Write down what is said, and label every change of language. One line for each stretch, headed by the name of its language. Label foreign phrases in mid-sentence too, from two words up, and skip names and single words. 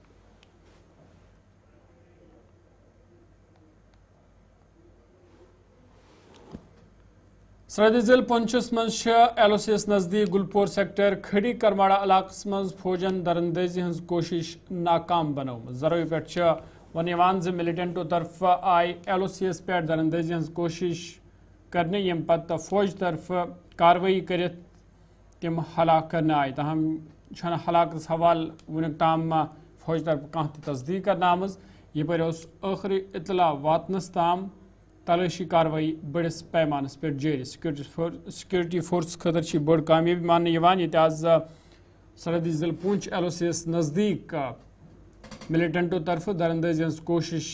Kashmiri: سرحدی ضلع پونچھس مز ایل او سی ایس نزدیک گلپور سیکٹر کھڑی کرماڑا علاقس مز فوجن درندازی ہز کوشش ناکام بنومت ذرائع پہ ون زِ ملٹنٹو طرف آئی ایل او سی ایس پہ درندازی ہز کوشش کرنے یم پتہ فوج طرف کاروٲیی کرت تم ہلاک کرنے آئی تاہم چھنہ ہلاکتس حوالہ ونیُک تام فوج طرف کانٛہہ تہِ تصدیق کرنے آمٕژ یپٲرۍ اوس ٲخری اطلاع واتنس تام تلاشی کاروٲیی بڑس پیمانس پہ جاری سیکورٹی فورس خاطر بڑ کامیابی ماننہٕ ییٚتہِ آز سرحدی ضلع پونچھ ایل او سی ایس نزدیک ملٹنٹو طرف درندازی ہز کوشش